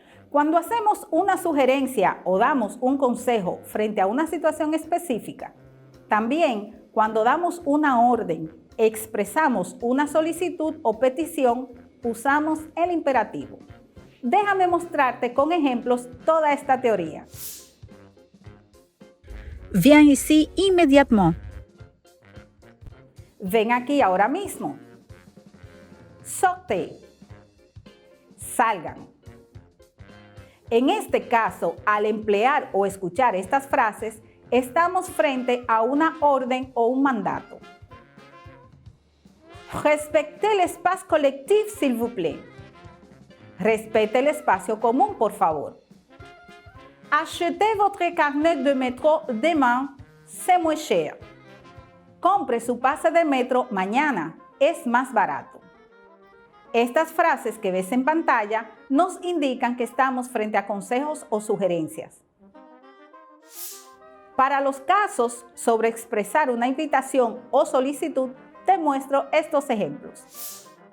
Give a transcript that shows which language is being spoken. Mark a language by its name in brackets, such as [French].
[Spanish] Cuando hacemos una sugerencia o damos un consejo frente a una situación específica, también cuando damos una orden, expresamos una solicitud o petición, usamos el imperativo. Déjame mostrarte con ejemplos toda esta teoría. [French] Viens ici immédiatement. [Spanish] Ven aquí ahora mismo. [French] Sortez. [Spanish] Salgan. En este caso, al emplear o escuchar estas frases, estamos frente a una orden o un mandato. [French] Respectez l'espace collectif, s'il vous plaît. [Spanish] Respete el espacio común, por favor. [French] Achetez votre carnet de métro demain, c'est moins cher. [Spanish] Compre su pase de metro mañana, es más barato. Estas frases que ves en pantalla nos indican que estamos frente a consejos o sugerencias. Para los casos sobre expresar una invitación o solicitud, te muestro estos ejemplos.